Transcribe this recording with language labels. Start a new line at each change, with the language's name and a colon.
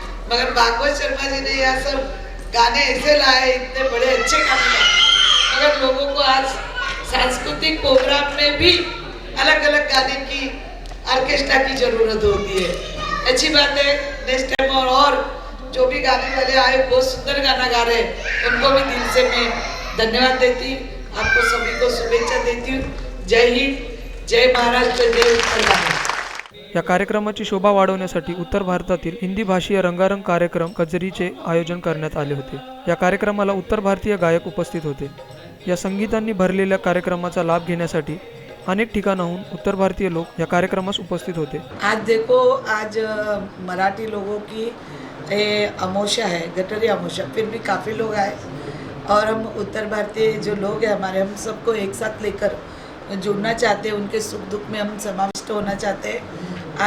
Hindi: मगर भागवत शर्मा जी ने यहाँ सब गाने ऐसे लाए, इतने बड़े अच्छे गाने लाए, मगर लोगों को आज सांस्कृतिक प्रोग्राम में भी अलग अलग गाने की, ऑर्केस्ट्रा की जरूरत होती है। अच्छी बात है, नेक्स्ट टाइम और जो भी गाने वाले आए बहुत सुंदर गाना गा रहे हैं, उनको भी दिल से मैं धन्यवाद देती हूँ, आपको सभी को शुभेच्छा देती हूँ। जय हिंद, जय महाराष्ट्र, जय उत्तर भारत।
Marathi: या कार्यक्रमाची शोभा वाढवण्यासाठी उत्तर भारतातील हिंदी भाषीय रंगारंग कार्यक्रम कजरीचे आयोजन करण्यात आले होते। या कार्यक्रमाला उत्तर भारतीय गायक उपस्थित होते। या संगीतांनी भरलेल्या कार्यक्रमाचा लाभ घेण्यासाठी अनेक ठिकाणाहून उत्तर भारतीय लोक या कार्यक्रमास उपस्थित होते।
Hindi: आज देखो, आज मराठी लोगों की अमावस्या है, गटारी अमावस्या, फिर भी काफ़ी लोग आए, और हम उत्तर भारतीय जो लोग हैं हमारे, हम सबको एक साथ लेकर जुड़ना चाहते हैं, उनके सुख दुख में हम समाविष्ट होना चाहते हैं।